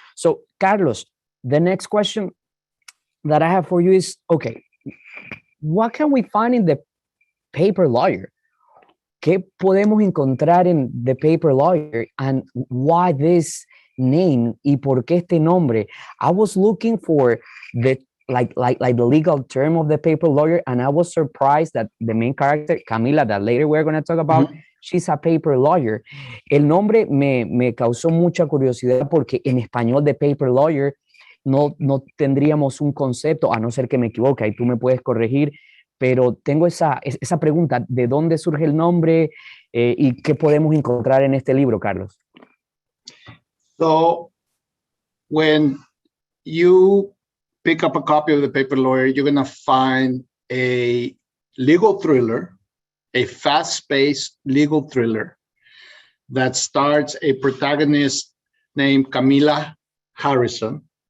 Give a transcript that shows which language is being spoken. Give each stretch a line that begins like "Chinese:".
English: So, Carlos, the next question that I have for you is, okay, what can we find in the paper lawyer?
Spanish: ¿Qué podemos encontrar en The Paper Lawyer,
English: and why this name
Spanish: y por qué este nombre?
English: I was looking for the like the legal term of The Paper Lawyer, and I was surprised that the main character, Camila, that later we're going to talk about, she's a paper lawyer.
Spanish: El nombre me causó mucha curiosidad porque en español The Paper Lawyer no tendríamos un concepto, a no ser que me equivoque, ahí tú me puedes corregir, pero tengo esa pregunta, ¿de dónde surge el nombre y qué podemos encontrar en este libro, Carlos?
English: So, when you pick up a copy of The Paper Lawyer, you're going to find a legal thriller, a fast-paced legal thriller that stars a protagonist named Camila Harrison.